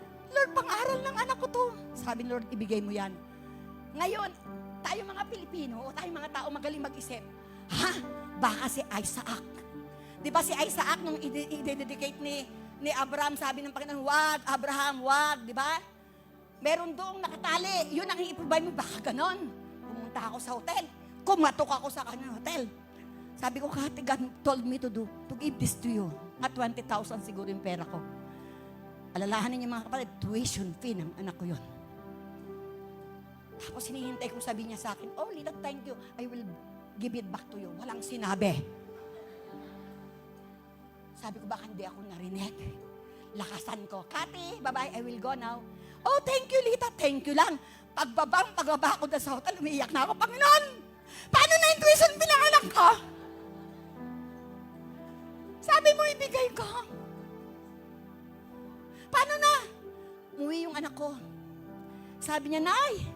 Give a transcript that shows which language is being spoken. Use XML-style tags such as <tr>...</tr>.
<tl>Lord, pang-aral ng anak ko to. Sabi ni Lord, ibigay mo yan. Ngayon, tayo mga Pilipino, o tayo mga tao magaling mag-isip, baka si Isaac. Di ba si Isaac, nung i-dedicate ni Abraham, sabi ng Panginoon, wag, Abraham, wag, di ba? Meron doong nakatali, yun ang i-provide mo, baka ganon. Pumunta ako sa hotel, kumatok ako sa kanyang hotel. Sabi ko,</tl> <en>God told me to give this to you.</en> <tl>At 20,000 siguro yung pera ko. Alalahanin niyo mga kapatid, tuition fee ng anak ko yun. Tapos hinihintay ko, sabi niya sa akin, oh, Lila,</tl> <en>thank you. I will give it back to you.</en> <tl>Walang sinabi. Sabi ko, baka hindi ako narinig. Lakasan ko. Kati, bye-bye,</tl> <en>I will go now. Oh, thank you, Lita. Thank you lang.</en> <tl>Pagbaba ko na sa hotel, umiiyak na ako. Panginoon, paano na yung tuition fee ng anak ko? Sabi mo, ibigay ko. Paano na? Umuwi yung anak ko. Sabi niya, Nay,</tl>